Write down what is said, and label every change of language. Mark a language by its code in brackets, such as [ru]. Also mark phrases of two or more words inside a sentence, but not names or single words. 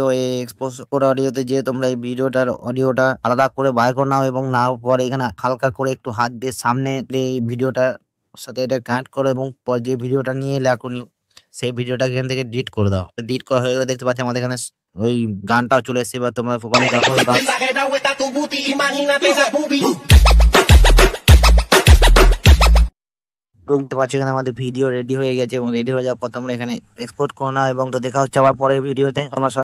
[bn] এই এক্সপোর্ট অডিওতে যে তোমরা এই ভিডিওটার অডিওটা আলাদা করে বাইর করে নাও, এবং নাও পরে এখানে হালকা করে একটু হাত দিয়ে সামনে এই ভিডিওটার সাথে এটা কানেক্ট করো, এবং পর যে ভিডিওটা নিয়ে এলে এখন সেই ভিডিওটা এখান থেকে ডিলিট করে দাও। ডিলিট করা হয়ে গেলে দেখতে পাচ্ছি আমাদের এখানে ওই গানটাও চলে এসেছে। এবার তোমরা [es] Exagerado está tu booty, imagínate esa boobie. [bn] দেখতে পাচ্ছি এখানে আমাদের ভিডিও রেডি হয়ে গেছে, এবং রেডি হয়ে যাওয়ার পর তোমরা এখানে এক্সপোর্ট করে নাও। এবং তো দেখা হচ্ছে আবার পরের ভিডিওতে। তোমরা